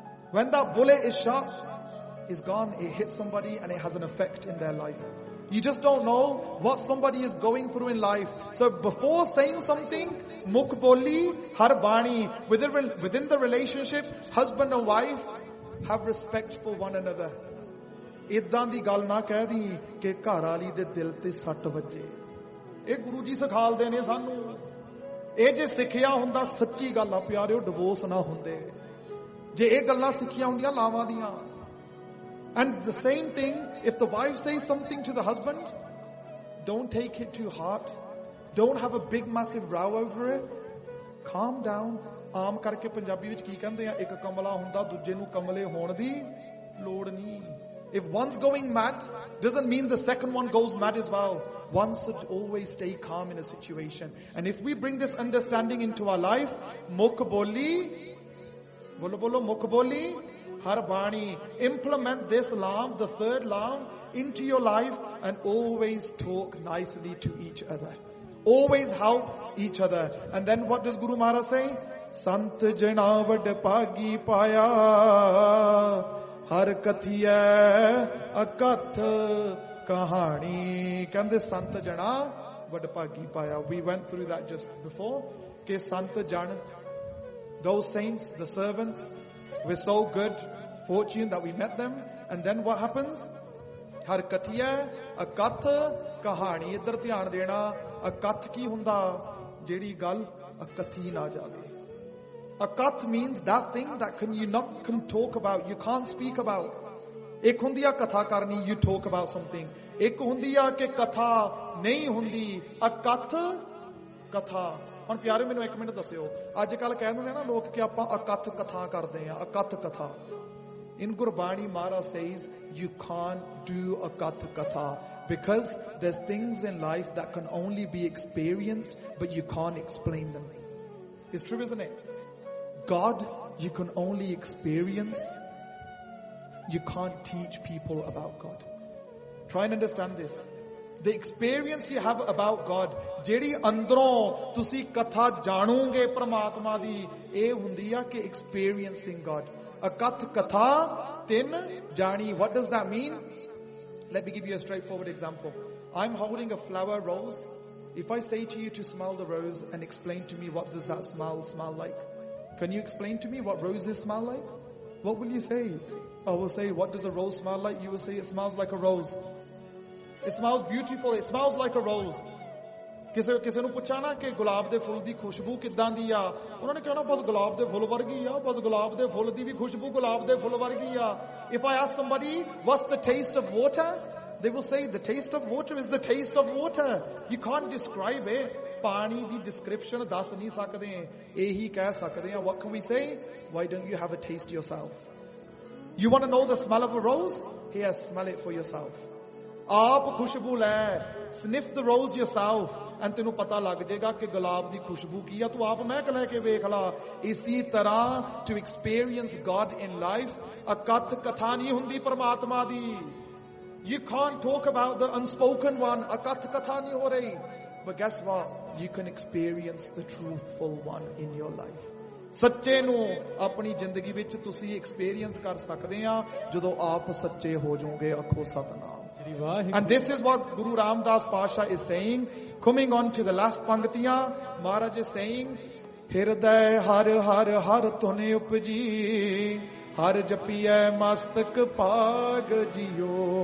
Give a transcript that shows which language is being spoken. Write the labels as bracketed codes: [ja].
[en] When that bullet is shot, it's gone, it hits somebody and it has an effect in their life. You just don't know what somebody is going through in life. So before saying something, [pa] muk boli har bani, [en] within the relationship, husband and wife, have respect for one another. [pa] ਇੱਦਾਂ ਦੀ ਗੱਲ ਨਾ ਕਹਿ ਦਿਓ ਕਿ ਘਰ ਆਲੀ ਦੇ ਦਿਲ ਤੇ ਸੱਟ ਵੱਜੇ। ਇਹ ਗੁਰੂ ਜੀ ਸਿਖਾਲ ਦੇ ਨੇ ਸਾਨੂੰ। ਇਹ ਜੇ ਸਿੱਖਿਆ ਹੁੰਦਾ ਸੱਚੀ ਗੱਲ ਆ ਪਿਆਰਿਓ ਡਿਵੋਰਸ ਨਾ ਹੁੰਦੇ। ਜੇ ਇਹ ਗੱਲਾਂ ਸਿੱਖੀਆਂ ਹੁੰਦੀਆਂ ਲਾਵਾਂ ਦੀਆਂ। [en] And the same thing, if the wife says something to the husband, don't take it too hard. Don't have a big massive row over it. Calm down. [pa] ਆਮ ਕਰਕੇ ਪੰਜਾਬੀ ਵਿੱਚ ਕੀ ਕਹਿੰਦੇ ਆ, ਇੱਕ ਕਮਲਾ ਹੁੰਦਾ ਦੂਜੇ ਨੂੰ ਕਮਲੇ ਹੋਣ ਦੀ ਲੋੜ ਨੀ। [en] If one's going mad, doesn't mean the second one goes mad as well. One should always stay calm in a situation. And if we bring this understanding into our life, [pa] mukh boli, bolo bolo mukh boli, har bani. [en] Implement this law, the third law, into your life and always talk nicely to each other. Always help each other. And then what does Guru Maharaj say? [pa] Sant jana vad pagi paya, har kathiye akath kahani. [en] Can this [pa] Sant jana vad pagi paya? [en] We went through that just before. [pa] Ke Sant jana, [en] those saints, the servants, we're so good, fortune that we met them. And then what happens? [pa] Har kathiye akath kahani. ਇੱਧਰ ਧਿਆਨ ਦੇਣਾ। ਅਕਥ ਕੀ ਹੁੰਦਾ, ਜਿਹੜੀ ਗੱਲ ਅਕਥੀ ਨਾ ਜਾਵੇ। [en] Akath means that thing that you can talk about, you can't speak about. [pa] Ek hundi a katha karni, [en] you talk about something. [pa] ਇੱਕ ਹੁੰਦੀ ਆ ਕਿ ਕਥਾ ਨਹੀਂ ਹੁੰਦੀ, ਅਕਥ ਕਥਾ। ਹੁਣ ਪਿਆਰੇ ਮੈਨੂੰ ਇੱਕ ਮਿੰਟ ਦੱਸਿਓ। ਅੱਜ ਕੱਲ੍ਹ ਕਹਿੰਦੇ ਨੇ ਨਾ ਲੋਕ ਕਿ ਆਪਾਂ ਅਕਥ ਕਥਾ ਕਰਦੇ ਹਾਂ, ਅਕਥ ਕਥਾ। [en] In Gurbani, Mara says, you can't do akath katha. Because there's things in life that can only be experienced, but you can't explain them. It's true, isn't it? God, you can only experience. You can't teach people about God. Try and understand this. The experience you have about God, [pa] jehdi andron tusi katha jaanoge parmatma di, eh hundi aa ke [en] experiencing God. [pa] Akath katha tin jaani. [en] What does that mean? Let me give you a straightforward example. I'm holding a flower rose. If I say to you to smell the rose and explain to me what does that smell like, can you explain to me what roses smell like? What will you say? I will say, what does a rose smell like? You will say, it smells like a rose. It smells beautiful. It smells like a rose. [pa] ਕਿਸੇ ਨੂੰ ਪੁੱਛਾਂ ਨਾ ਕਿ ਗੁਲਾਬ ਦੇ ਫੁੱਲ ਦੀ ਖੁਸ਼ਬੂ ਕਿੱਦਾਂ ਦੀ ਆ, ਉਹਨਾਂ ਨੇ ਕਹਿਣਾ ਬੱਸ ਗੁਲਾਬ ਦੇ ਫੁੱਲ ਵਰਗੀ ਆ, ਬੱਸ ਗੁਲਾਬ ਦੇ ਫੁੱਲ ਦੀ ਵੀ ਖੁਸ਼ਬੂ ਗੁਲਾਬ ਦੇ ਫੁੱਲ ਵਰਗੀ ਆ। [en] If I ask somebody, what's the taste of water? They will say, the taste of water is the taste of water. You can't describe it. [pa] Paani di description das ni sakde, ehi keh sakde. [en] What can we say? Why don't you have a taste yourself? You want to know the smell of a rose? Here, smell it for yourself. [pa] Aap khushbu lai, [en] sniff the rose yourself. [pa] And ਤੈਨੂੰ ਪਤਾ ਲੱਗ ਜੇਗਾ ਕਿ ਗੁਲਾਬ ਦੀ ਖੁਸ਼ਬੂ ਕੀ ਹੈ, ਤੂੰ ਆਪ ਮਹਿਕ ਲੈ ਕੇ ਵੇਖ ਲਾ। ਇਸੀ ਤਰ੍ਹਾਂ, [en] to experience God in life, [pa] ਅਕਥ ਕਥਾ ਨੀ ਹੁੰਦੀ ਪਰਮਾਤਮਾ ਦੀ। [en] You can't talk about the unspoken one, [pa] akath katha ni ho rahi. [en] But guess what? You can experience the truthful one in your life. [pa] ਸੱਚੇ ਨੂੰ ਆਪਣੀ ਜ਼ਿੰਦਗੀ ਵਿੱਚ ਤੁਸੀਂ experience ਕਰ ਸਕਦੇ ਹੋ ਜਦੋਂ ਆਪ ਸੱਚੇ ਹੋ ਜਾਓਗੇ ਆਖੋ Satnam. [en] And this is what Guru Ram Das Pasha is saying. Coming on to the last [pa] ਪੰਗਤੀਆਂ, Maharaj [en] is saying, [pa] ਹਿਰਦੈ ਹਰਿ ਹਰਿ ਹਰਿ ਧੁਨਿ ਉਪਜੀ, ਹਰਿ ਜਪੀਐ ਮਸਤਕਿ ਭਾਗੁ ਜੀਉ।